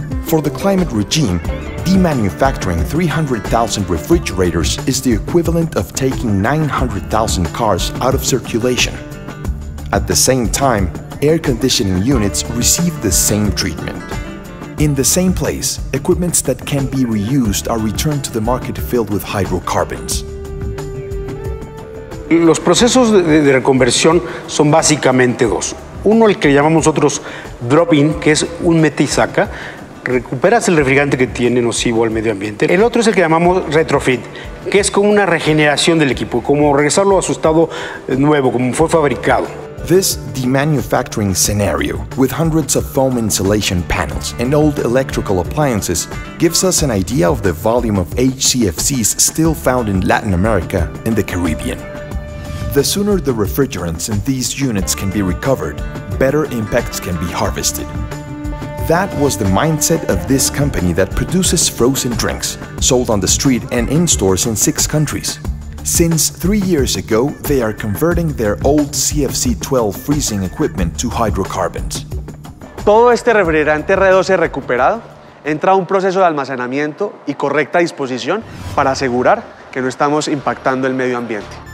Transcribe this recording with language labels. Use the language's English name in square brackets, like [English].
[English] For the climate regime, demanufacturing 300,000 refrigerators is the equivalent of taking 900,000 cars out of circulation. At the same time, air conditioning units receive the same treatment. In the same place, equipments that can be reused are returned to the market filled with hydrocarbons. [Spanish] Los procesos de reconversión son básicamente dos. Uno, el que llamamos nosotros drop-in, que es un mete y saca. Recuperas el refrigerante que tiene nocivo al medio ambiente. El otro es el que llamamos retrofit, que es como una regeneración del equipo, como regresarlo a su estado nuevo, como fue fabricado. [English] This demanufacturing scenario, with hundreds of foam insulation panels and old electrical appliances, gives us an idea of the volume of HCFCs still found in Latin America and the Caribbean. The sooner the refrigerants in these units can be recovered, better impacts can be harvested. That was the mindset of this company that produces frozen drinks, sold on the street and in stores in 6 countries. Since 3 years ago, they are converting their old CFC-12 freezing equipment to hydrocarbons. [Spanish] Todo este refrigerante R12 recuperado entra a un proceso de almacenamiento y correcta disposición para asegurar que no estamos impactando el medio ambiente.